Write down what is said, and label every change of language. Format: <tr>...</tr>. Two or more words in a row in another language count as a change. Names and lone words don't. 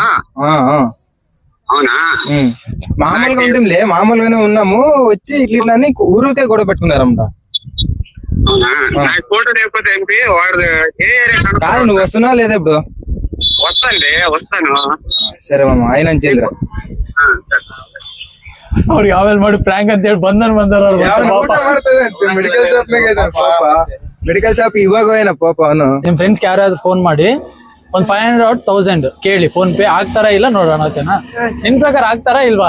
<te>అవునా? మామూలుగా ఉంటాంలే, మామూలుగానే ఉన్నాము. వచ్చి ఇట్లా ఊరికే గొడవ పెట్టుకున్నారంట. అవునా? నాకు ఫోటో లేకపోతే ఎంపీ వాడు ఏ ఏరియా కాదు. నువ్వు వస్తున్నావా లేదా ఇప్పుడు? వస్తాను. సరే మామ, ఆయన చేద్దాం.</te> <kn>ಅವ್ರಿಗೆ ಆಮೇಲೆ ಮಾಡಿ ಪ್ರ್ಯಾಂಕ್ ಅಂತ ಹೇಳಿ ಬಂದನ್ ಬಂದಾರ.</kn> <en>medical shop medical shop</en> <kn>ಇವಾಗ ಹೋಯ್ನ ಪಾಪ ಅವನು. ನಿಮ್ ಫ್ರೆಂಡ್ಸ್ ಯಾರಾದ್ರೂ ಫೋನ್ ಮಾಡಿ ಒಂದ್ 500 or 1000 ಕೇಳಿ, ಫೋನ್ ಪೇ ಆಗ್ತಾರಾ ಇಲ್ಲ ನೋಡೋಣ. ಓಕೆನಾ? ನಿನ್ ಪ್ರಕಾರ ಆಗ್ತಾರಾ ಇಲ್ವಾ?</kn>